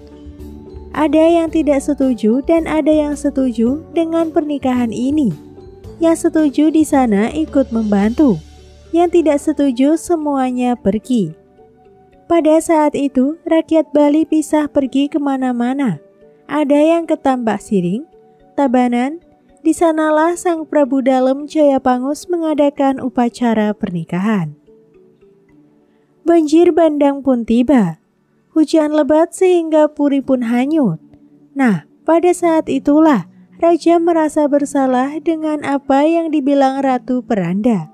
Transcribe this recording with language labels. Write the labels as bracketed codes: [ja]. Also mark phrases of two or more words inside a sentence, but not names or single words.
[id] Ada yang tidak setuju dan ada yang setuju dengan pernikahan ini. Yang setuju di sana ikut membantu. Yang tidak setuju semuanya pergi. Pada saat itu, rakyat Bali pisah pergi kemana-mana. Ada yang ke Tambak Siring, Tabanan. Di sanalah Sang Prabu Dalem Jaya Pangus mengadakan upacara pernikahan. Banjir bandang pun tiba. Hujan lebat sehingga puri pun hanyut. Nah, pada saat itulah Raja merasa bersalah dengan apa yang dibilang Ratu Peranda.